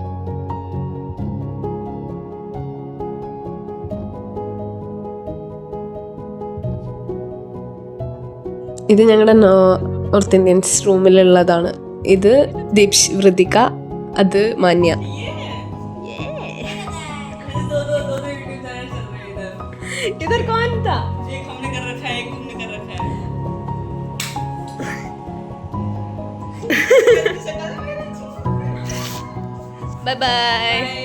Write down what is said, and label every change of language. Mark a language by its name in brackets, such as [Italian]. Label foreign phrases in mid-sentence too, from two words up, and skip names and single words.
[Malayalam] ഇത് ഞങ്ങളുടെ [English] north Indians [Malayalam] റൂമിലുള്ളതാണ്. ഇത് ദീപ്ഷ്, വൃതിക, അത് മാന്യ. [Hindi] इधर कौन था? एक हमने कर रखा है, एक तुमने कर रखा है. [English] Bye bye.